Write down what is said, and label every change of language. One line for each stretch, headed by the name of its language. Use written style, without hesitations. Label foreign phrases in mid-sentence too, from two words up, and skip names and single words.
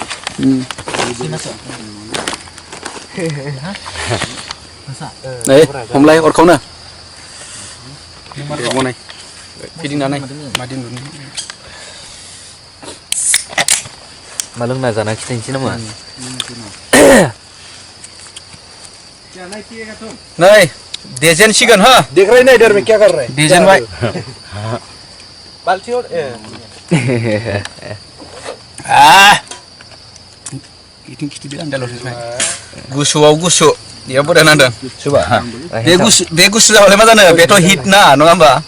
Bodo: नै हमलाय अरखावनो बनाय फिदिंनानै मादि नुनो मा लोंना जाना खिथानोसै नामा नै देजेनसिगोन हो
Hindi: देख रहे नहीं इधर में क्या कर रहे हैं
Bodo: देजेनबाय
Hindi: बाल्टी और
Bodo: इथिं खिथिदो आन्दाल'सै गुसुआव गुसु बेयाव बरिया नांदों बे गुसु जाबालाय मा जानो बेथ' हिट ना नङा होमबा